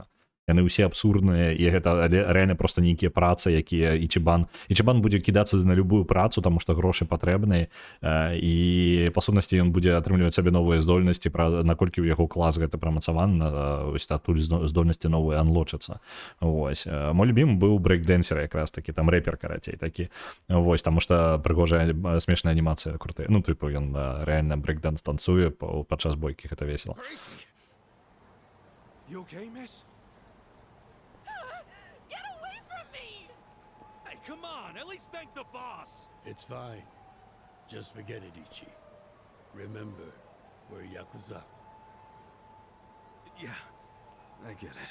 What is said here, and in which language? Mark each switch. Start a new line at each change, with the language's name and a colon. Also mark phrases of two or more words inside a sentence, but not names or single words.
Belarusian: Яны ўсе абсурдныя, і гэта рэальна проста нейкія працы, якія Ичибан будзе кідацца на любую працу, таму што грошы патрэбныя, і па сутнасці ён будзе атрымліваць сабе новыя здольнасці, наколькі ў яго клас гэта прамацаваны, вось адтуль здольнасці новыя анлочацца. Вось. Мой любім быў брейкдэнсер якраз такі, там рэпер карацей такі. Вось, таму што прыгожая смешная анімацыя крутая. Ну, тыпу, ён рэальна брейкдэнс танцуе падчас бойкі, гэта весела.
English: You okay, miss? Come on, at least thank the boss! It's fine. Just forget it, Ichi. Remember, we're Yakuza. Yeah, I get it.